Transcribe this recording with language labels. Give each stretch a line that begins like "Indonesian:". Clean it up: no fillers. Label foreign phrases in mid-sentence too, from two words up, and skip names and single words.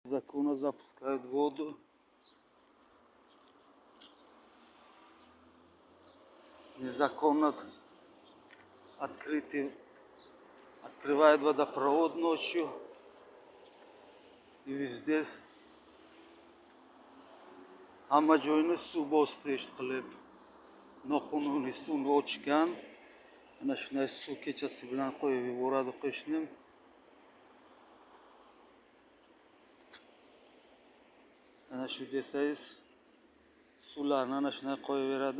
Russian: незаконно запускают воду. Незаконно открывают водопровод ночью. И везде
Uzbek: hamma joyni suv bosdi qilib. Noqonuniy suvni ochgan. Ana shunday suv kechasi bilan qo'yib yuboradi qo'shnim. Ana shu desangiz suvlarni ana shunday qo'yaveradi.